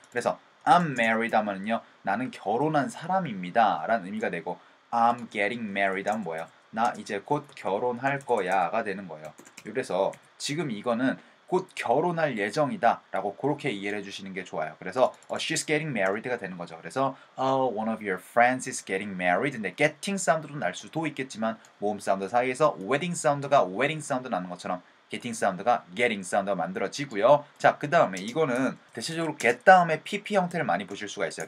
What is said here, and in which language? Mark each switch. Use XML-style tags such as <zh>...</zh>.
<ko>그래서 I'm married 하면은요, 나는 결혼한 사람입니다 라는 의미가 되고 I'm getting married 하면 뭐예요? 나 이제 곧 결혼할 거야가 되는 거예요. 그래서 지금 이거는 곧 결혼할 예정이다 라고 그렇게 이해를 해주시는 게 좋아요. 그래서 she's getting married가 되는 거죠.</ko> <en>그래서 one of your friends is getting married.</en> <ko>근데 getting 사운드로 날 수도 있겠지만 모음 사운드 사이에서 wedding 사운드가 wedding 사운드 나는 것처럼 getting 사운드가 getting 사운드가 만들어지고요. 자, 그 다음에 이거는 대체적으로 get 다음에 pp 형태를 많이 보실 수가 있어요.</ko>